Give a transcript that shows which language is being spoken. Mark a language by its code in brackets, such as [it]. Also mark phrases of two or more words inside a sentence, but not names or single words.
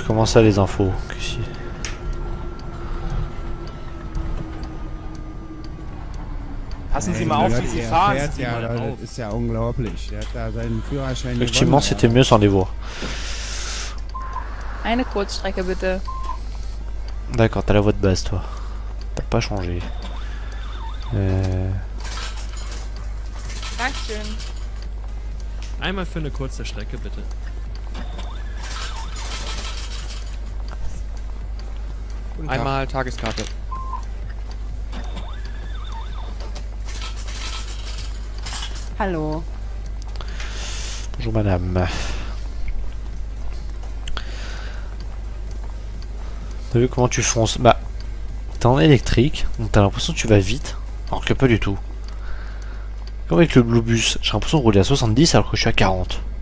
[fr] Comment ça, les infos? [de] Passen Sie mal auf, wie Sie fahren. fährt ja, das ist ja unglaublich. Der hat da seinen Führerschein [fr] Effectivement, [de] gewonnen. [fr] c'était mieux sans les voix. [de] Eine Kurzstrecke bitte. [fr] D'accord, t'as la voix de base, toi. T'as pas changé. [de] Dankeschön. Einmal für eine kurze Strecke, bitte. Einmal Tageskarte. Hallo. [fr] Bonjour, madame. T'as vu comment tu fonces? Bah, t'es en électrique, donc t'as l'impression que tu vas vite, alors que pas du tout. Comme avec le Blue Bus, j'ai l'impression de rouler à 70 alors que je suis à 40.